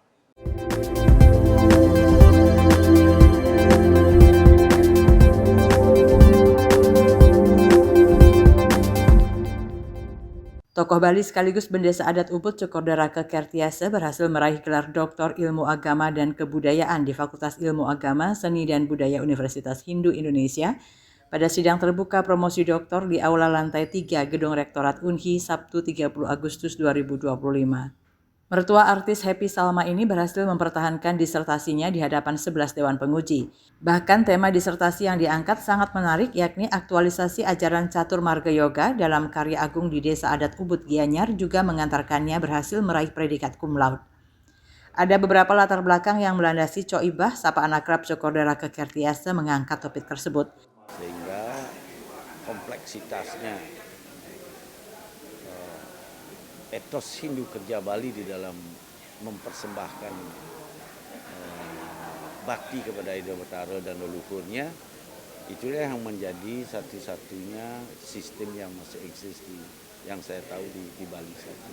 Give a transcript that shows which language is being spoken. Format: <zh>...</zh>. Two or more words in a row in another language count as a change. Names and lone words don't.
<id>Tokoh Bali sekaligus Bendesa Adat Ubud Cokorda Raka Kertiase berhasil meraih gelar Doktor Ilmu Agama dan Kebudayaan di Fakultas Ilmu Agama, Seni dan Budaya Universitas Hindu Indonesia pada sidang terbuka promosi doktor di Aula Lantai 3 Gedung Rektorat Unhi Sabtu 30 Agustus 2025. Mertua artis Happy Salma ini berhasil mempertahankan disertasinya di hadapan 11 dewan penguji. Bahkan tema disertasi yang diangkat sangat menarik, yakni aktualisasi ajaran catur marga yoga dalam karya agung di Desa Adat Ubud Gianyar, juga mengantarkannya berhasil meraih predikat cum laude. Ada beberapa latar belakang yang melandasi Coibah, sapaan akrab Cokorda Raka Kertiase, mengangkat topik tersebut. Sehingga kompleksitasnya etos Hindu kerja Bali di dalam mempersembahkan bakti kepada Ida Batara dan leluhurnya, itulah yang menjadi satu-satunya sistem yang masih eksis yang saya tahu di Bali saja.</id>